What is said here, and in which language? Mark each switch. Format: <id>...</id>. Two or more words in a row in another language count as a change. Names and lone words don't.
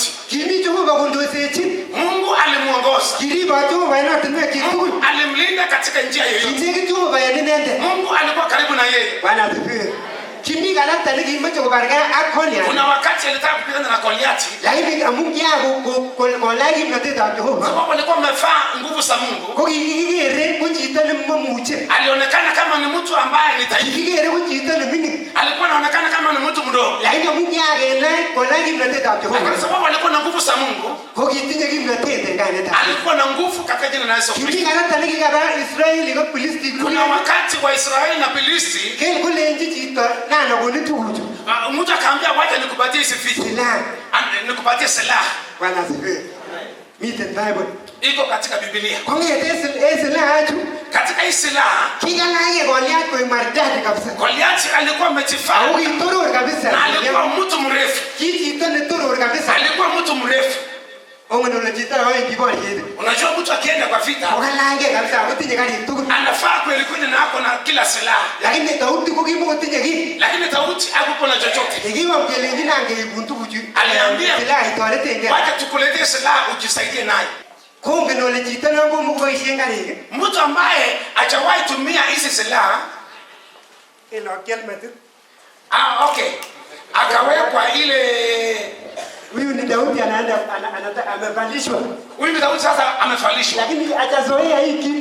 <kln>Kimi Jehova kondosechin.</kln> <sw>Mungu alimuongoza.</sw> <kln>Kiribot Jehova en ortinwek chi tugul.</kln> <sw>Alimlinda katika njia yoyote.</sw> <kln>Kinekit Jehova en inendet.</kln> <sw>Mungu alikuwa karibu na yeye. Bwana asifiwe.</sw> <kln>Kimi kanakta nekimeche kobargei ak Goliath.</kln> <sw>Kuna wakati alitaka kupigana na Goliathi.</sw> <kln>Lakini amu kolach kimnotetab Jehova.</kln> <sw>Sababu alikuwa amevaa nguvu za Mungu.</sw> <kln>Ko kikikere ko chito nemomuche.</kln> <sw>Alionekana kama ni mtu ambaye ni dhaifu.</sw> <kln>Kikikere ko chito neming'in.</kln> <sw>Alikuwa anaonekana kama ni mtu mdogo.</sw> <kln>Lakini amu kiakenai kolach kimnotetab Jehova.</kln> <sw>Kwa sababu alikuwa na nguvu za Mungu.</sw> <kln>Ko kitinye kimnotet en kainetab.</kln> <sw>Alikuwa na nguvu katika jina la Yesu Kristo.</sw> <kln>Kimi kanakta nekikaba Israeli ko Filistin.</kln> <sw>Kuna wakati wa Israeli na Filisti.</sw> <kln>Kel kolenji chito nana koni tuguchu.</kln> <sw>Mtu akaambia wacha nikupatie hizi vitu. Silaha. Nikupatie silaha. Bwana asifiwe. Miten Bible. Iko katika Biblia.</sw> <kln>Kongete silaha chu.</kln> <sw>Katika hii silaha</sw> <kln>Kikalake Goliath koik</kln> <sw>maridadi kabisa. Goliathi alikuwa amejifaa.</sw> <kln>Au kitoror kabisa.</kln> <sw>Na alikuwa mtu mrefu.</sw> <kln>Chito netoror kabisa.</kln> <sw>Alikuwa mtu mrefu.</sw> <kln>Ongen ole chito awendi boriet.</kln> <sw>Unajua mtu akienda kwa vita</sw> <kln>Kokalake kabisa kotinye karik tugul.</kln> <sw>anafaa kweli kweli na ako na kila silaha.</sw> <kln>Lakini Daudi ko kimokotinye kiy.</kln> <sw>Lakini Daudi hakuwa na chochote.</sw> <kln>Ikiwa mkelenji nangeibun tuguchu.</kln> <sw>Aliambia</sw> <kln>silaha itoretenge.</kln> <sw>wacha tukuletee silaha ujisaidie nayo.</sw> <kln>Kongen ole chito nekomokoboisien karik.</kln> <sw>Mtu ambaye hajawahi tumia hizi silaha</sw> <kln>Enokiel metit.</kln> <sw>okay. Akawekwa ile Huyu ni Daudi anaenda amevalishwa. huyu ni Daudi sasa amevalishwa. Lakini hajazoea hii kitu.</sw>